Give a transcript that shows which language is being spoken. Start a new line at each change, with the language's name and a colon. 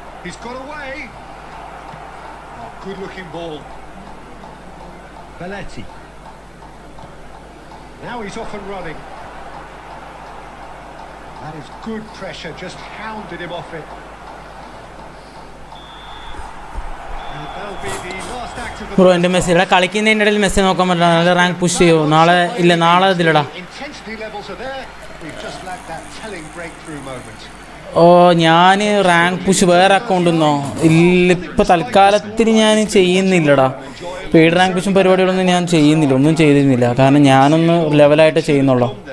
English: He's got away. Oh, good-looking ball. Belletti. Now he's off and running. That is good pressure, just hounded him off it. And that'll be the last act of the
Malayalam: bro എൻ്റെ Messi ഇവിടെ കളിക്കുന്നതിൻ്റെ ഇടയിൽ Messi നോക്കാൻ പറ്റില്ല, നല്ല rank push ചെയ്യുമോ നാളെ? ഇല്ല, നാളെ ഇതിലടാ.
English: Intensity levels are there. We've just lacked that telling breakthrough moment.
Malayalam: ഓ, ഞാൻ റാങ്ക് പുഷ് വേറെ അക്കൗണ്ടിൽ നിന്നോ? ഇല്ല, ഇപ്പോൾ തൽക്കാലത്തിന് ഞാൻ ചെയ്യുന്നില്ലടാ. പെയ്ഡ് റാങ്ക് പുഷും പരിപാടികളൊന്നും ഞാൻ ചെയ്യുന്നില്ല, ഒന്നും ചെയ്തിരുന്നില്ല, കാരണം ഞാനൊന്ന് ലെവലായിട്ട് ചെയ്യുന്നുള്ളൂ.